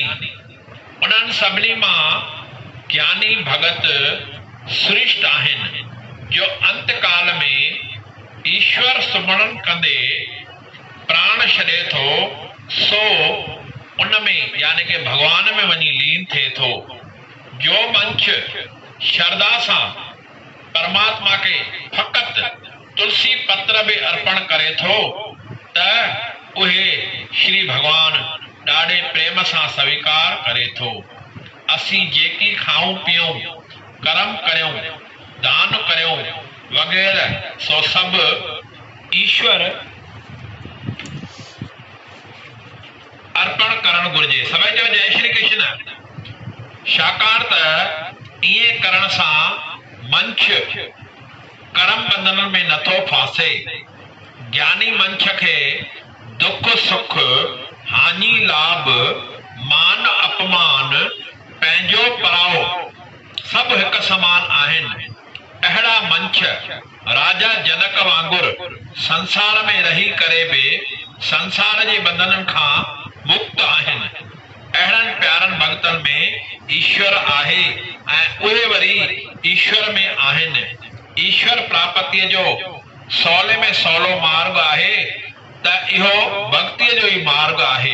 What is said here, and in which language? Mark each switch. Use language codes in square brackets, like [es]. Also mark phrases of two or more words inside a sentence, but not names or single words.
[sd] उन्हनि सभिनी मां ज्ञानी भगत श्रेष्ठ आहिनि, जो अंत काल में ईश्वर सुमरन कंदे प्राण छॾे थो, सो उनमें यानी कि भगवान में वञी लीन थिए थो। जो मंच श्रद्धा सां परमात्मा के फक़त तुलसी पत्र भी अर्पण करे थो त उहे श्री भगवान ॾाढे प्रेम सां स्वीकार करे थो। असीं जेकी खाऊं पियूं, कर्म करियूं, दान करियूं वग़ैरह, सो सभु ईश्वर अर्पण करण घुर्जे। सभई चओ जय श्री कृष्ण। छाकाणि त इएं करण सां मंछ कर्म बंधन में नथो फासे। ज्ञानी मंछ खे दुख सुख, हानि लाभ, मान अपमान, पंहिंजो पराओ सभु हिकु समान आहिनि। अहिड़ा मंछ राजा जनक वांगुरु संसार में रही करे बि संसार जे बंधननि खां मुक्त आहिनि। अहिड़नि प्यारनि भक्तनि में ईश्वर आहे ऐं उहे वरी ईश्वर में आहिनि। ईश्वर प्राप्तिय जो सवले में सवलो मार्ग आहे त इहो भक्तिय जो ई मार्ग आहे।